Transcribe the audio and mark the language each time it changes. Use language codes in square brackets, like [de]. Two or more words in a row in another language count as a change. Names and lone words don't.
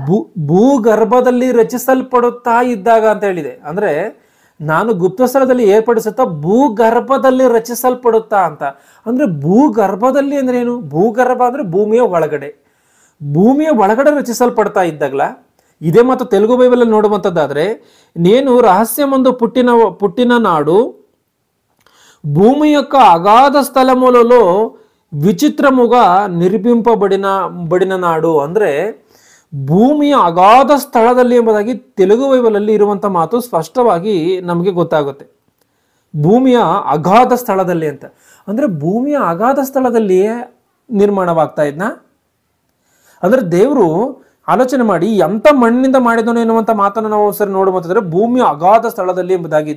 [kn] ಭೂಗರ್ಭದಲ್ಲಿ ರಚಿಸಲ್ಪಡುತ್ತಾ ಇದ್ದಾಗ ಅಂತ ಹೇಳಿದೆ. ಅಂದ್ರೆ ನಾನು ಗುಪ್ತ ಸ್ಥಳದಲ್ಲಿ ಏರ್ಪಡಿಸುತ್ತಾ ಭೂಗರ್ಭದಲ್ಲಿ ರಚಿಸಲ್ಪಡುತ್ತಾ ಅಂತ. ಅಂದ್ರೆ ಭೂಗರ್ಭದಲ್ಲಿ ಅಂದ್ರೆ ಏನು? ಭೂಗರ್ಭ ಅಂದ್ರೆ ಭೂಮಿಯ ಒಳಗಡೆ ರಚಿಸಲ್ಪಡ್ತಾ ಇದ್ದಾಗಲ. ಇದೇ ಮತ್ತು ತೆಲುಗು ಬೈಬಲಲ್ಲಿ ನೋಡುವಂಥದ್ದಾದ್ರೆ, [te] నేను రహస్యమందు పుట్టిన నాడు భూమి యొక్క అగాధ స్థలములలో విచిత్రముగా నిర్మింపబడిన నాడు. [kn] ಅಂದ್ರೆ ಭೂಮಿಯ ಅಗಾಧ ಸ್ಥಳದಲ್ಲಿ ಎಂಬುದಾಗಿ ತೆಲುಗು ಬೈಬಲಲ್ಲಿ ಇರುವಂಥ ಮಾತು ಸ್ಪಷ್ಟವಾಗಿ ನಮಗೆ ಗೊತ್ತಾಗುತ್ತೆ. ಭೂಮಿಯ ಅಗಾಧ ಸ್ಥಳದಲ್ಲಿ ಅಂತ ಅಂದ್ರೆ ಭೂಮಿಯ ಅಗಾಧ ಸ್ಥಳದಲ್ಲಿಯೇ ನಿರ್ಮಾಣವಾಗ್ತಾ ಇದ್ನ. ಅಂದ್ರೆ ದೇವರು ಆಲೋಚನೆ ಮಾಡಿ ಎಂಥ ಮಣ್ಣಿನಿಂದ ಮಾಡಿದನು ಎನ್ನುವಂಥ ಮಾತನ್ನು ನಾವು ಸರಿ ನೋಡುವಂತಂದ್ರೆ ಭೂಮಿಯ ಅಗಾಧ ಸ್ಥಳದಲ್ಲಿ ಎಂಬುದಾಗಿದೆ.